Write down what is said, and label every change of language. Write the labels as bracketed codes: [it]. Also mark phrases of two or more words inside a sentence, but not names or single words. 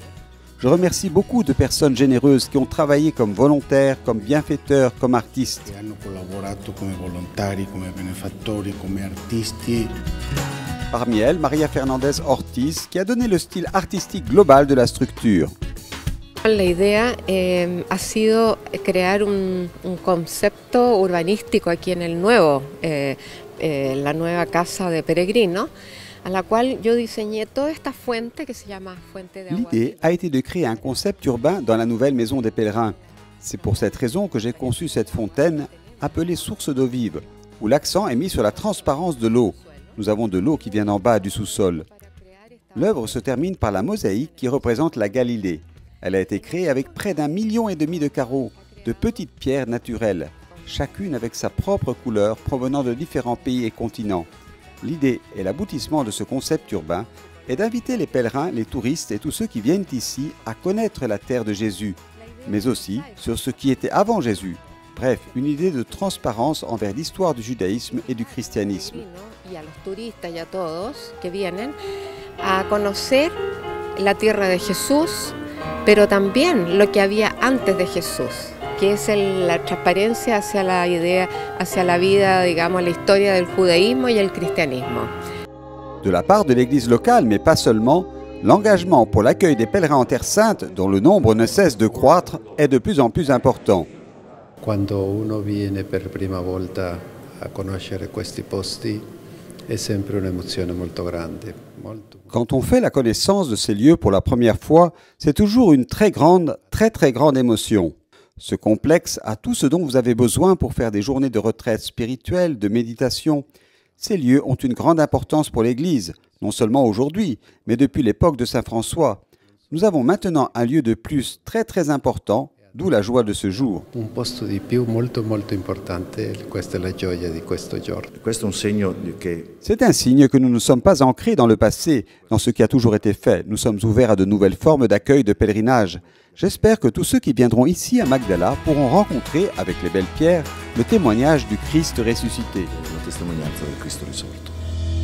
[fr] Je remercie beaucoup de personnes généreuses qui ont travaillé comme volontaires, comme bienfaiteurs, comme artistes. Parmi elles, Maria Fernandez Ortiz, qui a donné le style artistique global de la structure. [es] La idea ha sido crear un concepto urbanístico aquí en la nueva casa de peregrinos, a la cual yo diseñé toda esta fuente que se llama Fuente de Agua. [fr] L'idée a été de créer un concept urbain dans la nouvelle maison des pèlerins. C'est pour cette raison que j'ai conçu cette fontaine appelée source d'eau vive, où l'accent est mis sur la transparence de l'eau. Nous avons de l'eau qui vient d'en bas du sous-sol. L'œuvre se termine par la mosaïque qui représente la Galilée. Elle a été créée avec près d'1,5 million de carreaux, de petites pierres naturelles, chacune avec sa propre couleur provenant de différents pays et continents. L'idée et l'aboutissement de ce concept urbain est d'inviter les pèlerins, les touristes et tous ceux qui viennent ici à connaître la terre de Jésus, mais aussi sur ce qui était avant Jésus. Bref, une idée de transparence envers l'histoire du judaïsme et du christianisme. [es] Y a los turistas y a todos que vienen a conocer la tierra de Jesús, pero también lo que había antes de Jesús, que es la transparencia hacia la idea, hacia la vida, digamos, la historia del judaísmo y el cristianismo. [fr] De la part de l'Église locale, mais pas seulement, l'engagement pour l'accueil des pèlerins en Terre Sainte, dont le nombre ne cesse de croître, est de plus en plus important. [it] Quando uno viene per prima volta a conoscere questi posti, è sempre un'emozione molto grande. [fr] Quand on fait la connaissance de ces lieux pour la première fois, c'est toujours une très grande émotion. Ce complexe a tout ce dont vous avez besoin pour faire des journées de retraite spirituelle, de méditation. Ces lieux ont une grande importance pour l'Église, non seulement aujourd'hui, mais depuis l'époque de Saint François. Nous avons maintenant un lieu de plus très important, d'où la joie de ce jour. [it] Un posto di più molto importante, questa è la gioia di questo giorno. [fr] C'est un signe que nous ne sommes pas ancrés dans le passé, dans ce qui a toujours été fait. Nous sommes ouverts à de nouvelles formes d'accueil de pèlerinage. J'espère que tous ceux qui viendront ici à Magdala pourront rencontrer, avec les belles pierres, le témoignage du Christ ressuscité. [it] La testimonianza del Cristo risorto.